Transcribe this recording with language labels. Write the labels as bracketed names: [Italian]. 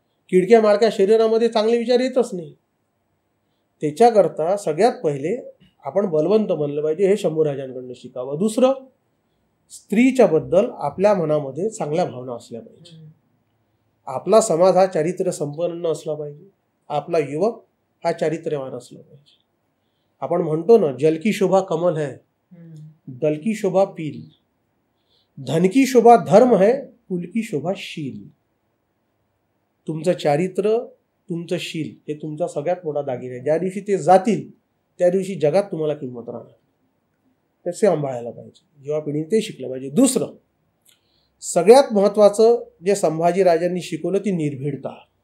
[Marathi] किडक्या माळक्या शरीरामध्ये चांगले विचार येतच नाही. त्याच्याकरता सगळ्यात पहिले आपण बलवंत बनलं पाहिजे, हे शंभूराजांकडनं शिकावं. दुसरं, स्त्रीच्या बद्दल आपल्या मनामध्ये चांगल्या भावना असल्या पाहिजे. आपला समाज हा चारित्र्य संपन्न असला पाहिजे, आपला युवक हा चारित्र्यवान असला पाहिजे. आपण म्हणतो ना, [Hindi] जल की शोभा कमल है, दल की शोभा पील, धन की शोभा धर्म है, कुल की शोभा शील. [Marathi] तुमचं चारित्र्य, तुमचं शील हे तुमचा सगळ्यात मोठा दागिना आहे. ज्या दिवशी ते जातील त्या दिवशी जगात तुम्हाला किंमत राहणार. ते सांभाळायला पाहिजे, युवा पिढीने ते शिकलं पाहिजे. दुसरं, सगळ्यात महत्वाचं जे संभाजीराजांनी शिकवलं ती निर्भीडता.